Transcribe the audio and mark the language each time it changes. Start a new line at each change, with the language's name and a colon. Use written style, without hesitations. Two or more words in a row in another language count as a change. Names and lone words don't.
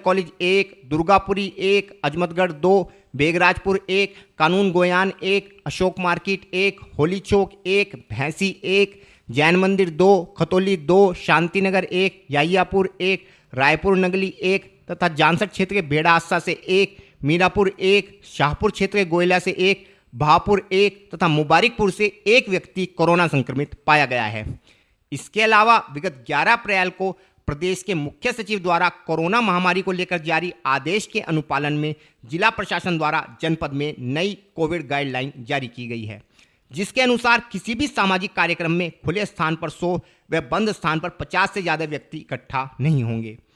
Hindi: कॉलेज 1, दुर्गापुरी 1, अजमतगढ़ 2, बेगराजपुर 1, कानून गोयान 1, अशोक मार्केट 1, होली चौक 1, भैंसी 1, जैन मंदिर 2, खतौली 2, शांतिनगर 1, यायापुर 1, रायपुर नगली 1 तथा जानसठ क्षेत्र के बेड़ा आस्सा से 1, मीरापुर 1, शाहपुर क्षेत्र के गोयला से 1, भापुर 1 तथा मुबारकपुर से 1 व्यक्ति कोरोना संक्रमित पाया गया है। इसके अलावा विगत 11 अप्रैल को प्रदेश के मुख्य सचिव द्वारा कोरोना महामारी को लेकर जारी आदेश के अनुपालन में जिला प्रशासन द्वारा जनपद में नई
English: covid guideline
Hindi: जारी की गई है, जिसके अनुसार किसी भी सामाजिक कार्यक्रम में खुले स्थान पर 100 व बंद स्थान पर 50 से ज़्यादा व्यक्ति इकट्ठा नहीं होंगे।